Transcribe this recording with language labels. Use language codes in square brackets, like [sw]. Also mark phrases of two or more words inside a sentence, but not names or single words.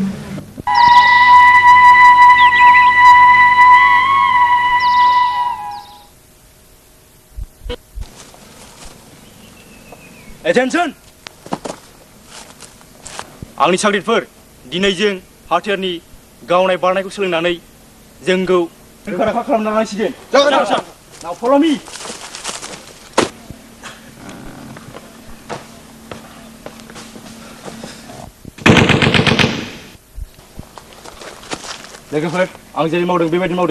[en] Attention! [brx] आंनि साग्रिदफोर, दिनै जों हाथियारनि गावनाय बारनायखौ सोलोंनानै जोंखौ रोखा रोखा खालामना लानांसिगोन। जागोन सार। [en] Now follow me. [brx] लोगोफोर, आं जेरै मावदों बेबायदि मावदों।